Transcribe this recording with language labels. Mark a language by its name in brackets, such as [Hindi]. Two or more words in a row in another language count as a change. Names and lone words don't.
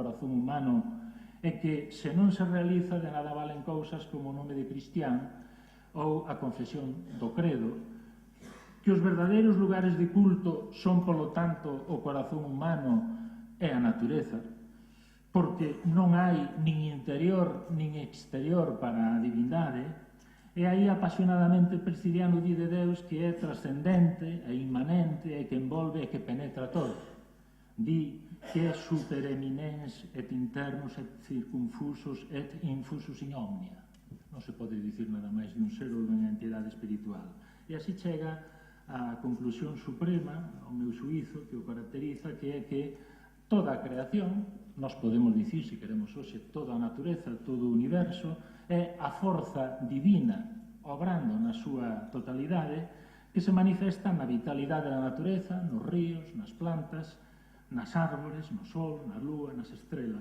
[Galician] corazón humano e que, se non se realiza, de nada valen cousas como o nome de cristián ou a confesión do credo, que os verdadeiros lugares de culto son, polo tanto, o corazón humano e a natureza, porque non hai nin interior nin exterior para a divindade, e aí apasionadamente Pristiliano di de Deus que é trascendente, é inmanente, e que envolve e que penetra todo. Di que é [Latin] super eminens et internos et circunfusos et infusus in omnia. [Galician] Non se pode dicir nada máis de un ser ou de unha entidade espiritual. E así chega a conclusión suprema, ao meu xuízo, que o caracteriza, que é que toda a creación, nós podemos dicir, se queremos hoxe, toda a natureza, todo o universo, é a forza divina obrando na súa totalidade que se manifesta na vitalidade da natureza, nos ríos, nas plantas, nas árbores, no sol, na lúa, nas estrelas.